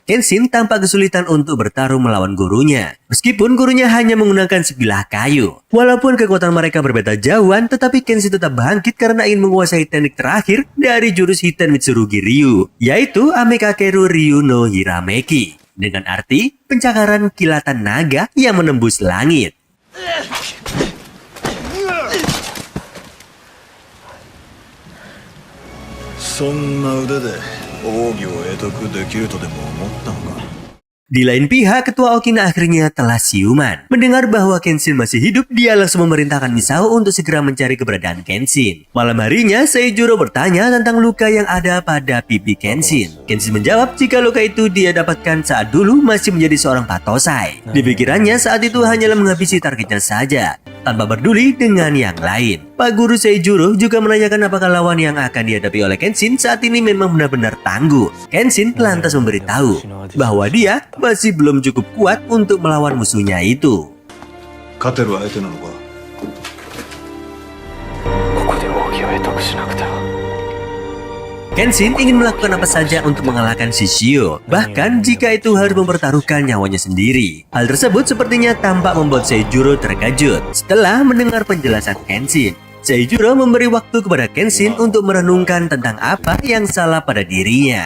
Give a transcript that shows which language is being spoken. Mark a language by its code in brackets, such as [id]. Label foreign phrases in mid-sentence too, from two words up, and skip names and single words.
[id] Kenshin tampak kesulitan untuk bertarung melawan gurunya. Meskipun gurunya hanya menggunakan sebilah kayu. Walaupun kekuatan mereka berbeda jauhan, tetapi Kenshin tetap bangkit karena ingin menguasai teknik terakhir dari jurus Hiten Mitsurugi Ryu, yaitu Amekakeru Ryu no Hirameki. Dengan arti, pencakaran kilatan naga yang menembus langit. [ja] そんな腕で奥義を得得できるとでも思ったのか。 [id] Di lain pihak, ketua Okina akhirnya telah siuman. Mendengar bahwa Kenshin masih hidup, dia langsung memerintahkan Misao untuk segera mencari keberadaan Kenshin. Malam harinya, Seijuro bertanya tentang luka yang ada pada pipi Kenshin. Kenshin menjawab jika luka itu dia dapatkan saat dulu masih menjadi seorang Batosai. Di pikirannya saat itu hanyalah menghabisi targetnya saja, tanpa peduli dengan yang lain. Pak Guru Seijuro juga menanyakan apakah lawan yang akan dihadapi oleh Kenshin saat ini memang benar-benar tangguh. Kenshin lantas memberitahu bahwa dia masih belum cukup kuat untuk melawan musuhnya itu. [ja] 勝てる相手なのか。ここで奥義を得得しなくては。 [id] Kenshin ingin melakukan apa saja untuk mengalahkan Shishio, bahkan jika itu harus mempertaruhkan nyawanya sendiri. Hal tersebut sepertinya tampak membuat Seijuro terkejut. Setelah mendengar penjelasan Kenshin, Seijuro memberi waktu kepada Kenshin untuk merenungkan tentang apa yang salah pada dirinya.